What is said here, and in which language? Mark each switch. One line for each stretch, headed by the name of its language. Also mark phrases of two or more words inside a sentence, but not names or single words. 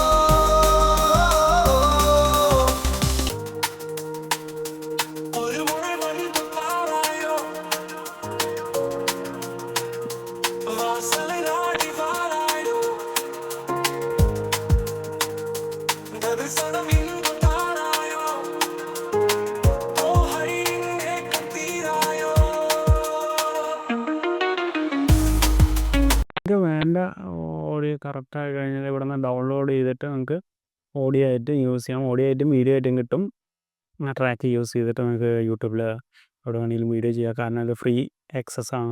Tamil: ஒரு முறை வந்து பாராயோ வாசலை நாடி வாராயோ தரிசனம் இங்கு தாராயோ தோகையினை கப்பீராயோ
Malayalam: ഇത് വേണ്ട ഓഡിയോ കറക്റ്റായി കഴിഞ്ഞാൽ ഇവിടെ നിന്ന് ഡൗൺലോഡ് ചെയ്തിട്ട് നമുക്ക് ഓഡിയോ ആയിട്ട് യൂസ് ചെയ്യാം. ഓഡിയോ ആയിട്ടും വീഡിയോ ആയിട്ടും കിട്ടും. ആ ട്രാക്ക് യൂസ് ചെയ്തിട്ട് നമുക്ക് യൂട്യൂബിൽ എവിടെ വേണമെങ്കിലും വീഡിയോ ചെയ്യാം. കാരണം ഇത്
English: free access
Malayalam: ആണ്.